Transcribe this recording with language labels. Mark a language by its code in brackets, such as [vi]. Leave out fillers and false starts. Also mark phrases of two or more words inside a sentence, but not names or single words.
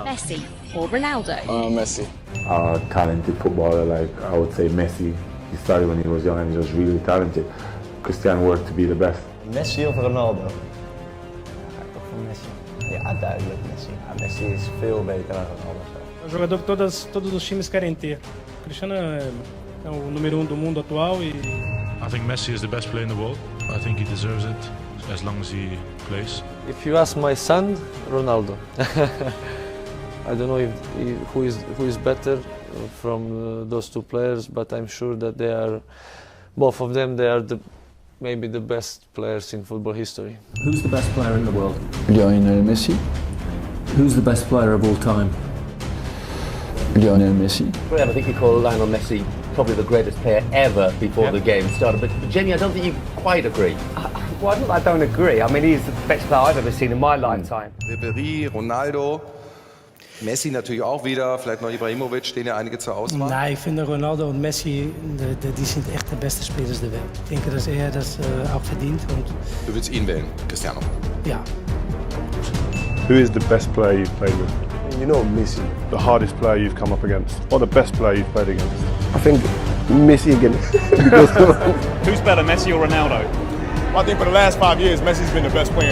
[en] Messi or Ronaldo? Messi. A talented footballer, like I would say Messi. He started when he was young and he was really talented. Cristiano worked to be the best. [nl] Messi of Ronaldo? Ja, toch voor Messi. Ja, duidelijk Messi. Ja, Messi is veel beter dan Ronaldo. [pt] É um jogador que todos os times querem ter. O Cristiano é o número 1 do mundo atual e... [en] I think Messi is the best player in the world. I think he deserves it as long as he plays. If you ask my son, Ronaldo. I don't know who is better from those two players, but I'm sure that they are, both of them, they are maybe the best players in football history. Who's the best player in the world? Lionel Messi. Who's the best player of all time? Lionel Messi. I think you call Lionel Messi probably the greatest player ever before the game started. But Jamie, I don't think you quite agree. Well, I don't agree. I mean, he's the best player I've ever seen in my lifetime. [de] Ribéry, Ronaldo, Messi natürlich auch wieder, vielleicht noch Ibrahimovic, stehen ja einige zur Auswahl. [nl] Nee, ik vind Ronaldo en Messi, die zijn echt de beste spelers [de] der Welt. [nl] Ik denk, [de] dass er das auch verdient. Du willst ihn wählen, Cristiano? Ja. [en] Who is the best player you've played with? You know Messi. The hardest player you've come up against? Or the best player you've played against? I think Messi again. Who's better, Messi or Ronaldo? I think for the last 5 years, Messi's been the best player in